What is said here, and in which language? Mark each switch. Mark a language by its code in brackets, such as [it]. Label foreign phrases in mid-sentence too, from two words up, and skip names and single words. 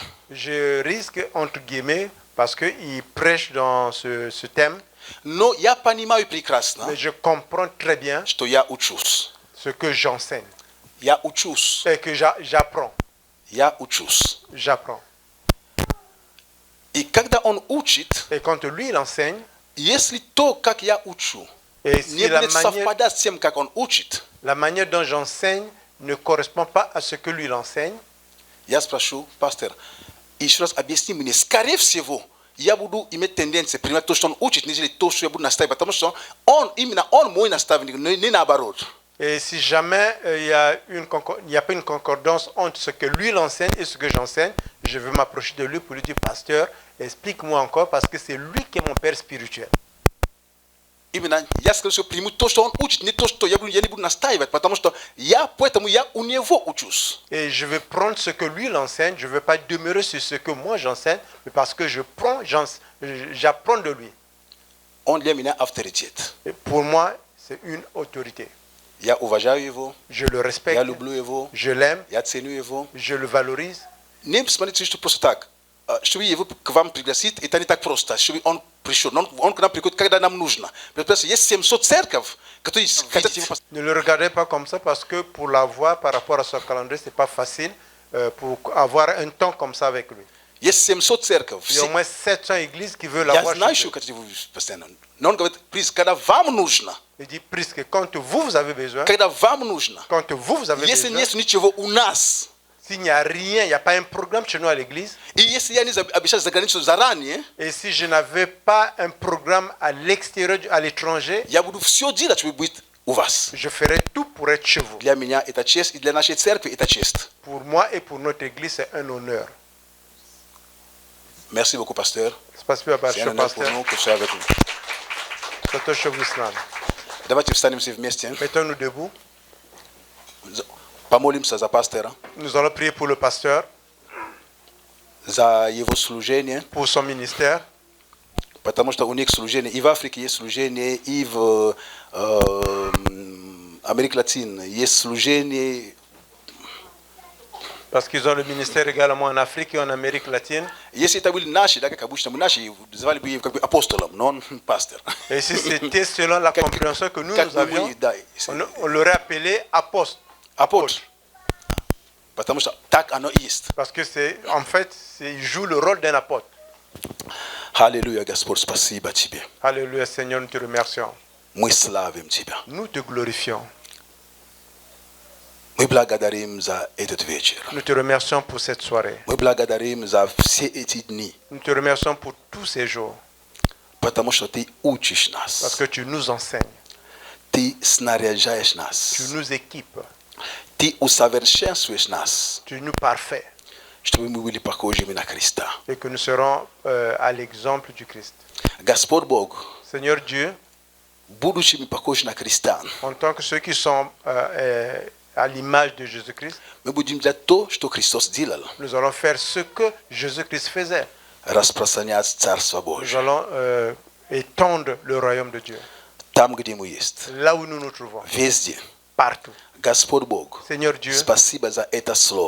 [fr] je risque, entre guillemets, parce qu'il prêche dans ce thème, [ru] но я понимаю прекрасно, [fr] mais je comprends très bien [ru] что я учусь. [fr] ce que j'enseigne [ru] Я учусь. [fr] et que j'apprends. [ru] Я учусь. [fr] J'apprends. [ru] И когда он учит, [fr] Et quand lui il enseigne, [ru] если то, как я учу, [fr] et si [ru] не будет совпадать с тем, как он учит, [fr] la manière dont j'enseigne ne correspond pas à ce que lui il enseigne, [ru] я спрошу, пастор, еще раз объясни мне, скорее всего, я буду иметь тенденцию принимать то, что он учит, нежели то, что я буду настаивать, потому что именно он мой наставник, не наоборот. [fr] et si jamais il n'y a pas une concordance entre ce que lui il enseigne et ce que j'enseigne, je vais m'approcher de lui pour lui dire, pasteur, explique-moi encore parce que c'est lui qui est mon père spirituel. [ru] Именно я скажу, что приму то, что он учит, не то, что я не буду настаивать, потому что поэтому я у него учусь. [fr] Et je vais prendre ce que lui il enseigne, je ne vais pas demeurer sur ce que moi j'enseigne, mais parce que j'apprends de lui. [ru] Он для меня авторитет. [fr] Et pour moi, c'est une autorité. [ru] Я уважаю его, [fr] Je le respecte, [ru] я люблю его, [fr] je l'aime, [ru] я ценю его. [fr] je le valorise. [ru] Не смотрите, что просто так. Чтобы его к вам пригласить, это не так просто. Чтобы он пришел. Он к нам приходит, когда нам нужно. Есть 700 церков, которые хотят его поставить. [fr] Ne le regardez pas comme ça parce que pour l'avoir par rapport à son calendrier, ce n'est pas facile pour avoir un temps comme ça avec lui. [ru] Есть 700 церков. [fr] Il y a au moins 700 églises qui veulent [ru] Я [fr] l'avoir [ru] знаю, [fr] chez [ru] что [fr] eux. [ru] хотите вы постоянно. Но он говорит, когда вам нужно, [fr] Il dit, puisque quand vous avez besoin, [ru] когда вам нужно, [fr] quand vous avez [ru] если [fr] besoin, [ru] нет ничего у нас, [fr] s'il n'y a rien, il n'y a pas un programme chez nous à l'église, [ru] и если я не обещал за границу заранее, [fr] et si je n'avais pas un programme à l'extérieur, à l'étranger, [ru] я буду все делать, чтобы быть у вас. [fr] je ferai tout pour être chez vous. [ru] Для меня это честь, и для нашей церкви это честь. [fr] Pour moi et pour notre église, c'est un honneur. Merci beaucoup, pasteur. [ru] Спасибо [fr] C'est un [ru] большое, [fr] honneur pour [ru] пастор. [fr] nous que vous soyez avec nous. [ru] C'est то, что вы с нами. Давайте встанем все вместе. [fr] Mettons-nous debout. [ru] Помолимся за пастора, [fr] Nous allons prier pour le pasteur, [ru] за его служение. [fr] pour son ministère. [ru] Потому что у них служение и в Африке есть служение, и в Америке Латинской есть служение. [fr] Parce qu'ils ont le ministère également en Afrique et en Amérique latine. [ru] Если это были наши, да, как обычно, мы наши звали бы как бы апостолом, но он пастор. [fr] Et si c'était selon la compréhension que nous avions, [ru] да, [fr] on l'aurait appelé apôtre. [ru] апостол. Потому что так оно и есть. [fr] Parce que c'est, en fait, il joue le rôle d'un apôtre. [ru] Аллилуйя, Господь, спасибо Тебе. [fr] Alléluia, Seigneur, nous te remercions. [ru] Мы славим Тебя. [fr] Nous te glorifions. [ru] Мы благодарим за этот вечер. [fr] Nous te remercions pour cette soirée. [ru] Мы благодарим за все эти дни. [fr] Nous te remercions pour tous ces jours. [ru] Потому что Ты учишь [fr] Parce [ru] нас. [fr] que tu nous enseignes. [ru] Ты снаряжаешь [fr] Tu [ru] нас. [fr] nous équipes. [ru] Ты усовершенствуешь нас, [fr] Tu nous parfais. [ru] чтобы мы были похожими на Христа. [fr] Et que nous serons à l'exemple du Christ. [ru] Господь Бог, [fr] Seigneur Dieu, [ru] будучи мы похожи на Христа, [fr] en tant que ceux qui sont à l'image de Jésus-Christ, [ru] мы будем делать то, что Христос делал. [fr] nous allons faire ce que Jésus-Christ faisait. [ru] Распространять Царство [fr] Nous [ru] Божие. [fr] allons étendre le royaume de Dieu. [ru] Там, где мы есть. [fr] Là où nous nous trouvons, [ru] Везде. [fr] partout. [ru] Господь Бог, [fr] Seigneur Dieu, [ru] спасибо за это слово.